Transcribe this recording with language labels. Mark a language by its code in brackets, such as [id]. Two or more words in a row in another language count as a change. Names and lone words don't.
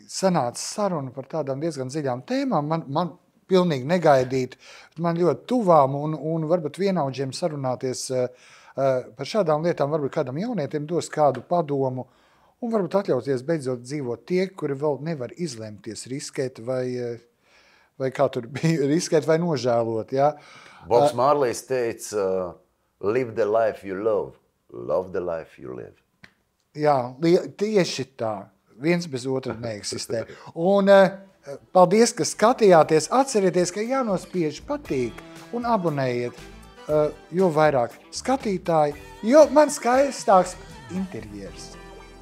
[lv] Sanāca saruna par tādām diezgan dziļām tēmām. Man pilnīgi negaidīti, man ļoti tuvām un varbūt vienaudžiem sarunāties par šādām lietām, varbūt kādam jaunietim dos kādu padomu. Un varbūt atļauties beidzot dzīvot tie, kuri vēl nevar izlemties riskēt vai kā tur bija, riskēt vai nožēlot. Ja? Bobs Mārlijs teica, [en] live the life you love the life you live. [lv] Jā, tieši tā. Viens bez otra neeksistē. Un paldies, ka skatījāties. Atcerieties, ka jānospiež patīk un abonējiet, jo vairāk skatītāji, jo man skaistāks interjers.